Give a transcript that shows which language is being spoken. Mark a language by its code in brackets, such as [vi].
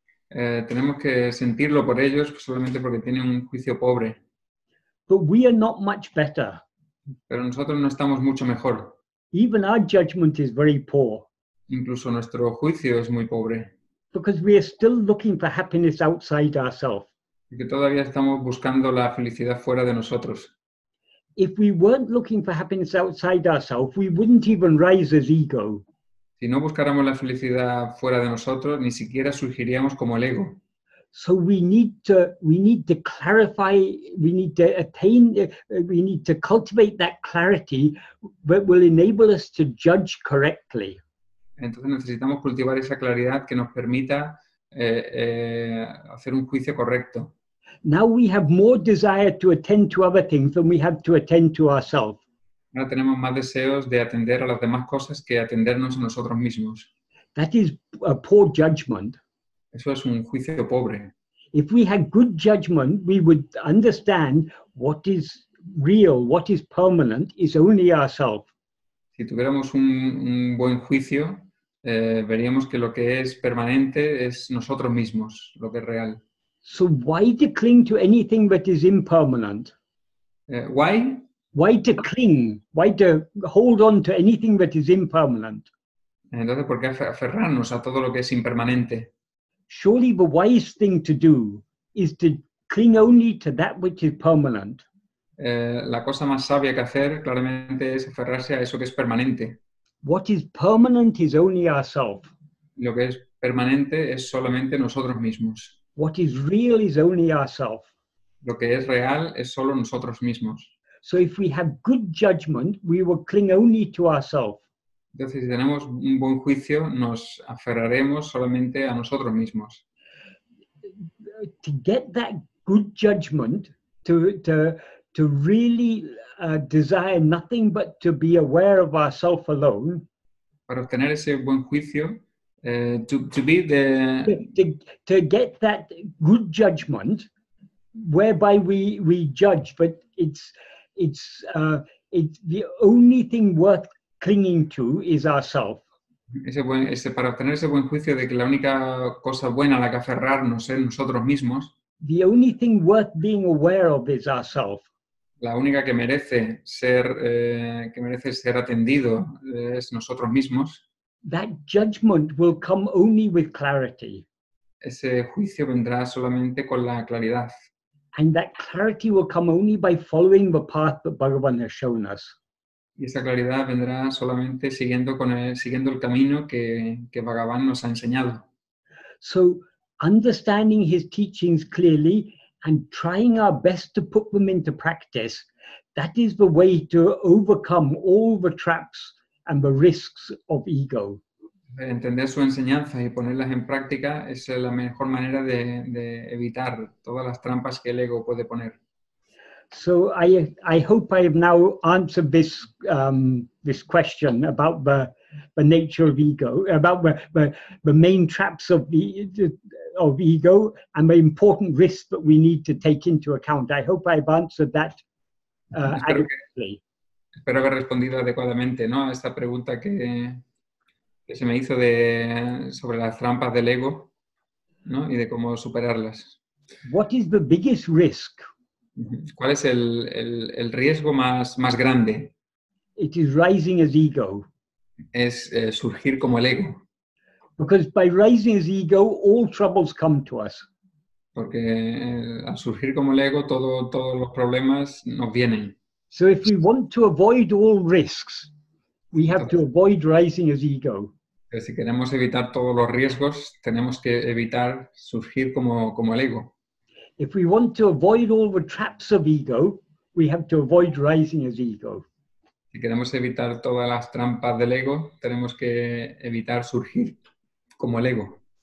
[es] Tenemos que sentirlo por ellos solamente porque tienen un juicio pobre. [en] But we are not much better. [es] Pero nosotros no estamos mucho mejor. [en] Even our judgment is very poor. [es] Incluso nuestro juicio es muy pobre. [en] Because we are still looking for happiness outside ourselves. [es] Porque todavía estamos buscando la felicidad fuera de nosotros. [en] If we weren't looking for happiness outside ourselves, we wouldn't even rise as ego. [es] Si no buscáramos la felicidad fuera de nosotros, ni siquiera surgiríamos como el ego. [en] So we need to clarify, we need to attain, we need to cultivate that clarity that will enable us to judge correctly. [es] Entonces necesitamos cultivar esa claridad que nos permita hacer un juicio correcto. [en] Now we have more desire to attend to other things than we have to attend to ourselves. [es] Ahora tenemos más deseos de atender a las demás cosas que atendernos a nosotros mismos. [en] That is a poor judgment. [es] Eso es un juicio pobre. [en] If we had good judgment, we would understand what is real, what is permanent, is only ourselves. [es] Si tuviéramos un buen juicio, veríamos que lo que es permanente es nosotros mismos, lo que es real. [en] So why to cling to anything that is impermanent? Why? Why to cling? Why to hold on to anything that is impermanent? [es] Entonces, ¿por qué aferrarnos a todo lo que es impermanente? [en] Surely the wise thing to do is to cling only to that which is permanent. [es] La cosa más sabia que hacer, claramente, es aferrarse a eso que es permanente. [en] What is permanent is only ourselves. [es] Lo que es permanente es solamente nosotros mismos. [en] What is real is only ourselves. [es] Lo que es real es solo nosotros mismos. [en] So if we have good judgment, we will cling only to ourselves. [es] Entonces, si tenemos un buen juicio, nos aferraremos solamente a nosotros mismos. [en] To get that good judgment, to really desire nothing but to be aware of ourselves alone. [es] Para obtener ese buen juicio, [en] to be the... To get that good judgment, whereby we judge, but it's the only thing worth clinging to is ourself. [es] Para obtener ese buen juicio de que la única cosa buena a la que aferrarnos es nosotros mismos. [en] The only thing worth being aware of is ourself. [es] La única que merece ser atendido es nosotros mismos. [en] That judgment will come only with clarity. [es] ese juicio vendrá solamente con la claridad. [en] And that clarity will come only by following the path that Bhagavan has shown us. [es] Y esa claridad vendrá solamente siguiendo el camino que Bhagavan nos ha enseñado. [en] So understanding his teachings clearly and trying our best to put them into practice, that is the way to overcome all the traps and the risks of ego. [es] Entender su enseñanza y ponerlas en práctica es la mejor manera de evitar todas las trampas que el ego puede poner. [en] So I hope I have now answered this this question about the nature of ego, about the main traps of ego and the important risks that we need to take into account. I hope I've answered that adequately. [es] Espero haber respondido adecuadamente, ¿no?, a esta pregunta que se me hizo sobre las trampas del ego, ¿no?, y de cómo superarlas. [en] What is the biggest risk? [es] ¿Cuál es el riesgo más grande? [en] It is rising as ego. [es] Es surgir como el ego. [en] Because by rising as ego, all troubles come to us. [es] Porque al surgir como el ego, todos los problemas nos vienen. [en] So if we want to avoid all risks, we have to avoid rising as ego. [es] Si queremos evitar todos los riesgos, tenemos que evitar surgir como el ego. [en] If we want to avoid all the traps of ego, we have to avoid rising as ego. [es] Si queremos evitar todas las trampas del ego, tenemos que evitar surgir como el ego.